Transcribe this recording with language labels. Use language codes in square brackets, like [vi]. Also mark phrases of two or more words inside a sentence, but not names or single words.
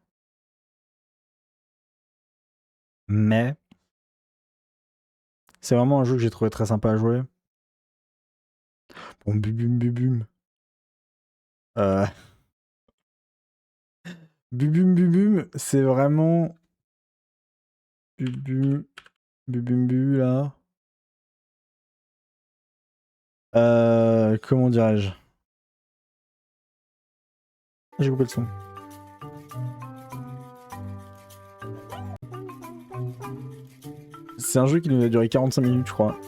[fr] Mais c'est vraiment un jeu que j'ai trouvé très sympa à jouer. Bon, Bubum Bubum. Bubum Bubum, c'est vraiment... Bubum... Bubum Bubu, là. Comment dirais-je? J'ai coupé le son. C'est un jeu qui nous a duré 45 minutes, je crois.